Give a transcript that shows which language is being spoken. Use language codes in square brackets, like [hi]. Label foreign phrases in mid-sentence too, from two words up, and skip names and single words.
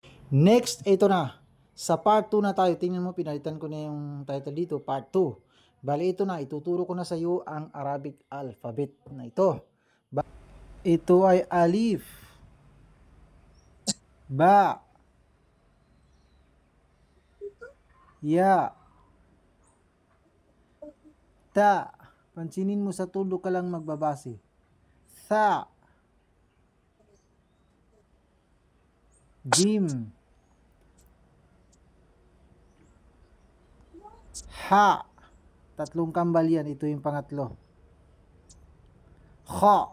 [tl] Next, ito na. Sa part 2 na tayo. Tingnan mo, pinalitan ko na yung title dito, part 2. Bali, ito na. Ituturo ko na sa iyo ang [en] Arabic alphabet [tl] na ito. Ito ay alif, ba, ya, ta. Pansinin mo sa tulo ka lang magbabase. Tha, jim, ha. Tatlong kambal yan. Ito yung pangatlo. Kha.